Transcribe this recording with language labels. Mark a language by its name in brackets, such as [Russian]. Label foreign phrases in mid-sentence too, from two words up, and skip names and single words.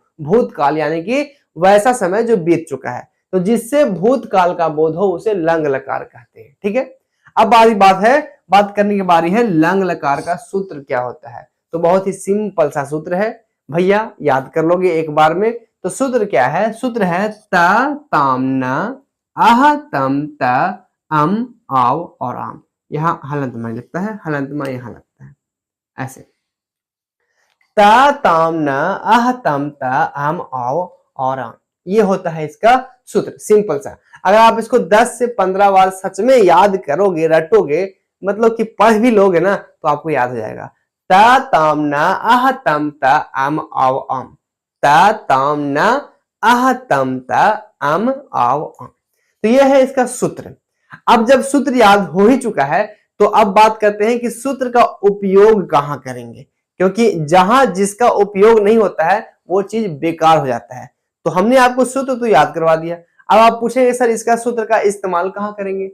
[Hindi] भूतकाल यानी कि वैसा समय जो बीत चुका है, तो जिससे भूतकाल का बोध हो उसे लंग लकार कहते हैं। ठीक है, अब बात करने की बारी है लंग लकार का सूत्र क्या होता है। तो बहुत ही सिंपल सा सूत्र है भैया, याद कर लोगे एक बार में। तो सूत्र क्या है, सूत्र है [Sanskrit] त ताम न आह तम त अम आव और आम। [Hindi] यहाँ हलंत में लगता है, हलंत में यहाँ लगता है ऐसे। [Sanskrit] त ताम न आह तम त अम आव और आम, [Hindi] ये होता है इसका सूत्र। सिंपल सा, अगर आप इसको 10 से 15 बार सच में याद करोगे, रटोगे, मतलब कि पढ़ भी लोगे ना, तो आपको याद हो जाएगा। [Sanskrit] त ताम न आह तम त अम आव आम, त ताम न आह तम त अम आव आम। [Hindi] तो यह है इसका सूत्र। अब जब सूत्र याद हो ही चुका है, तो अब बात करते हैं कि सूत्र का उपयोग कहां करेंगे, क्योंकि जहां जिसका उपयोग नहीं होता है वो चीज बेकार हो जाता है। तो हमने आपको सूत्र तो याद करवा दिया। अब आप पूछेंगे सर इसका सूत्र का इस्तेमाल कहां करेंगे।